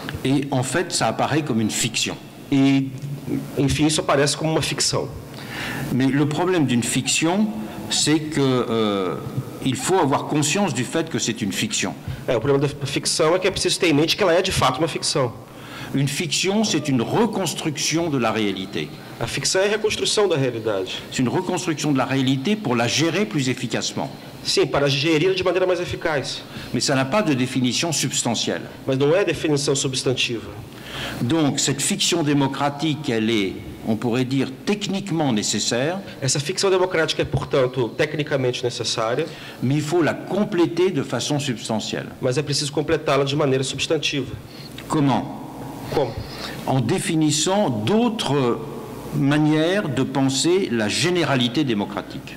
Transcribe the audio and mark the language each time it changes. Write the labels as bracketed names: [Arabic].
[French] Et en fait, ça apparaît comme une fiction. [Portuguese] E, enfim, isso aparece como uma ficção. [French] Mais le problème d'une fiction, c'est que il faut avoir conscience du fait que c'est une fiction. [Portuguese] O problema da ficção é que é preciso ter em mente que ela é de fato uma ficção. [French] Une fiction, c'est une reconstruction de la réalité. [Portuguese] A ficção é a reconstrução da realidade. [French] C'est une reconstruction de la réalité pour la gérer plus efficacement. [Portuguese] Sim, para gerir de maneira mais eficaz. [French] Mais ça n'a pas de définition substantielle. [Portuguese] Mas não é definição substantiva. [French] Donc, cette fiction démocratique, elle est, on pourrait dire, techniquement nécessaire. [Portuguese] Essa ficção democrática é, portanto, tecnicamente necessária. [French] Mais il faut la compléter de façon substantielle. [Portuguese] Mas é preciso completá-la de maneira substantiva. [French] Comment? [Portuguese] Como? [French] En définissant d'autres manières de penser la généralité démocratique.